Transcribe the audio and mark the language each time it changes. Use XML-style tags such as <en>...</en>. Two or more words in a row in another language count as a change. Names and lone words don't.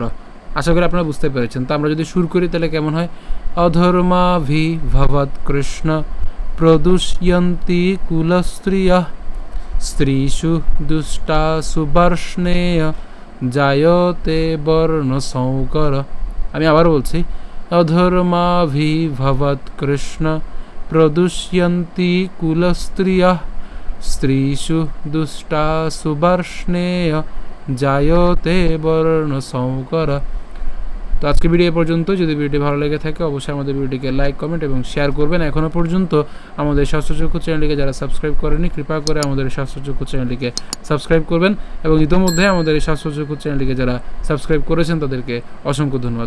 <bn>আশা করি আপনারা বুঝতে পেরেছেন। তো আমরা যদি সুর করি তাহলে কেমন হয়?</bn> <sa>অধর্মাভি ভবৎ কৃষ্ণ প্রদুষ্যন্তি কুলস্ত্রিয়ঃ স্ত্রীষু দুষ্টাসু বর্ষ্ণেয় জায়তে বর্ণ সংকর।</sa> <bn>আমি আবার বলছি,</bn> <sa>अधर्माभिभवत् कृष्ण प्रदुष्यन्ति कुलस्त्रियः स्त्रीषु दुष्टासु वर्ष्णेय जायते বর্ণসংকর।</sa> <bn>তো আজকে ভিডিও পর্যন্ত। যদি ভিডিওটি ভালো লেগে থাকে অবশ্যই আমাদের ভিডিওটিকে লাইক, কমেন্ট এবং শেয়ার করবেন। এখনও পর্যন্ত আমাদের শাস্ত্রচক্ষু চ্যানেলটিকে যারা সাবস্ক্রাইব করেনি কৃপা করে আমাদের শাস্ত্রচক্ষু চ্যানেলটিকে সাবস্ক্রাইব করবেন এবং ইতোমধ্যে আমাদের এই শাস্ত্রচক্ষু চ্যানেলটিকে যারা সাবস্ক্রাইব করেছেন তাদেরকে অসংখ্য ধন্যবাদ।</bn>